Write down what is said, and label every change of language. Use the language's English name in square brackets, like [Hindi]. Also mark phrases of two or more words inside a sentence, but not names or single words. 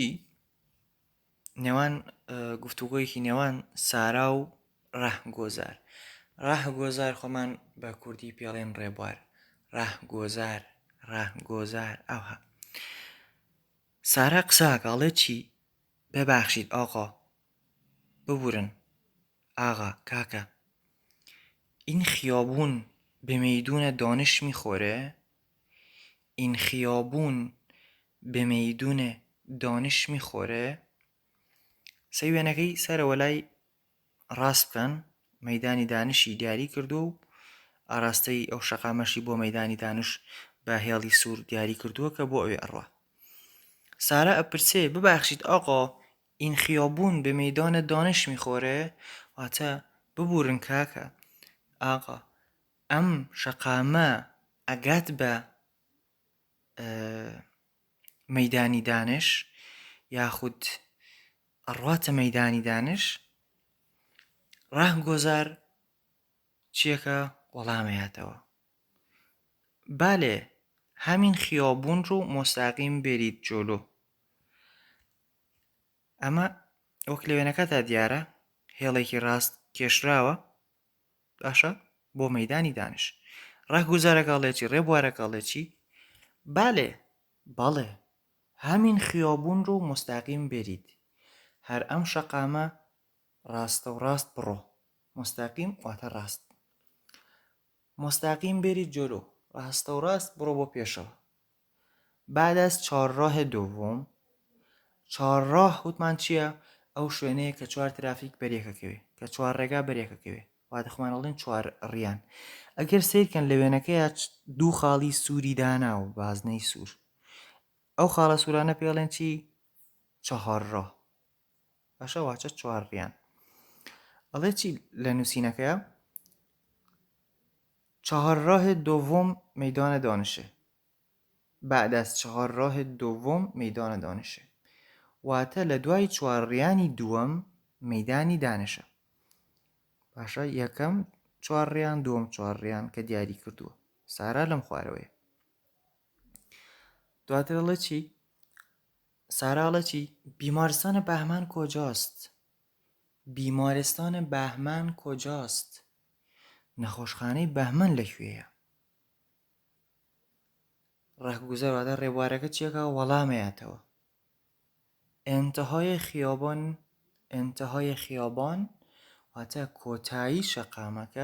[Central Kurdish] نێوان گفتوگۆیەکی نێوان سارا و ڕەهگۆزار. ڕەهگۆزار خۆمان بە کوردی پێڵێن ڕێبوار، ڕەهگۆزار، ڕەهگۆزار. ئەوها سارا قساکە ئەڵێ چی؟ [Persian] ببخشید آقا، ببورن آقا، کاکە، این خیابون به میدون دانش میخوره؟ این خیابون به میدون دانش میخوره؟ [Central Kurdish] سەی وێنەکەی سەرەوە لای ڕاست بکەن، مەیدانی دانشی دیاری کردو و ئاراستەی ئەو شەقامەشی بۆ مەیدانی دانش بە هێڵی سوور دیاری کردووە کە بۆ ئەوێ ئەڕوا. سارا ئەپرسێ [Persian] ببخشید آقا، این خیابون به میدان دانش میخوره؟ [Central Kurdish] واتە ببورن کاکە، ئاقا، ئەم شەقامە ئەگات بە مەیدانی دانش یاخود ئەڕواتە مەیدانی دانش؟ ڕەهگۆزار چیەکە؟ [Persian] وەڵامەیەتەوە، بالێ همین خیابون رو مستقیم برید جلو. [Central Kurdish] ئەمە وەک لە وێنەکەتا دیارە هێڵێکی ڕاست کێشراوە باشە بۆ مەیدانی دانش. ڕەهگۆزارەکەڵێ چی؟ ڕێبوارەکەڵێ چی؟ بالێ، بەڵێ، [Persian] همین خیابون رو مستقیم برید. [Central Kurdish] هەر ئەم شەقامە ڕاستە و ڕاست بڕۆ. مستقیم واتە ڕاست. [Persian] مستقیم برید جلو، [Central Kurdish] ڕاستە و ڕاست بڕۆ بۆ پێشەوە. [Persian] بعد از چهارراه دوم، چهارراه [Central Kurdish] وتمان چییە؟ ئەو شوێنەیە کە چوار ترافیک بەرێکەکەوێ، کە چوار ڕێگا بەرێکەکەوێ، واتە خۆمان ئەڵێن چوار ڕیان. ئەگەر سیرکەن لە وێنەکەیە دوو خاڵی سووری دانا و بازنەی سوور، ئەو خاڵە سوورانە پێڵێن چی؟ چهارراه. باشە، واچە چوار ڕیان. ئەڵێ چی لە نووسینەکەیە؟ [Persian] چهارراه دوم میدان دانشه. بعد از چهارراه دوم میدان دانشه. [Central Kurdish] واتە لە دوای چوارڕیانی دووەم مەیدانی دانشە. باشە، یەکەم چوارڕیان، دووەم چوارڕیان کە دیاری کردووە. سارا لەم خوارەوەیە. دواتر ئەڵێ چی؟ سارا ئەڵێ چی؟ [Persian] بیمارستان بهمن کجاست؟ بیمارستان بهمن کجاست؟ [Central Kurdish] نەخۆشخانەی بەهمەن لەکوێیە؟ ڕاهگوزەر واتە ڕێبوارەکە چیەکە؟ وەڵامەیەتەوە. [Persian] انتهای خیابان [Central Kurdish] واتە کۆتایی شەقامەکە.